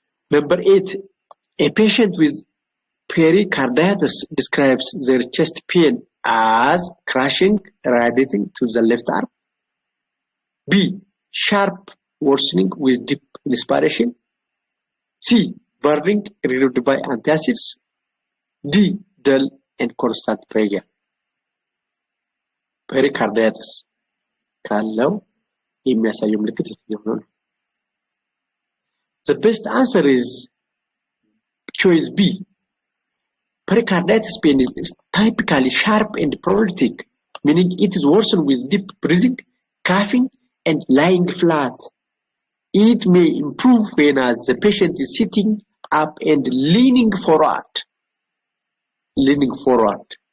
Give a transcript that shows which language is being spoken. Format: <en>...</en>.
<en>Number 8, a patient with pericarditis describes their chest pain as crushing, radiating to the left arm. B, sharp worsening with deep inspiration. C, burning relieved by antacids. D, dull and constant pressure.</en> <am>Pericarditis ካለው የሚያሳየው ምልክት የትኛው ነው?</am> <en>The best answer is choice B. Pericarditis pain is typically sharp and prolactic, meaning it is worsened with deep breathing, coughing, and lying flat. It may improve when the patient is sitting up and leaning forward. Leaning forward.</en>